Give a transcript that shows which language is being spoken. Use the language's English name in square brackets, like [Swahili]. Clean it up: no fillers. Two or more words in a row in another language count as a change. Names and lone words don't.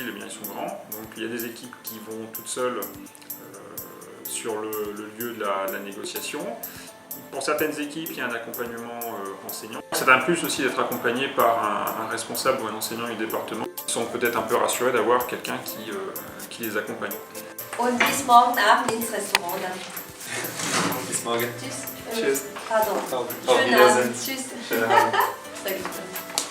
[French] Eh bien, ils sont grands, donc il y a des équipes qui vont toutes seules sur le lieu de la négociation. Pour certaines équipes, il y a un accompagnement enseignant. C'est un plus aussi d'être accompagné par un responsable ou un enseignant du département. Ils sont peut-être un peu rassurés d'avoir quelqu'un qui les accompagne. [German] Und bis morgen Abend ins Restaurant dann. Morgen. Tschüss. Tschüss. [French] Pardon. [German] Auf Schönen Wiedersehen. Abend. Tschüss. Schönen Abend. [French] Salut.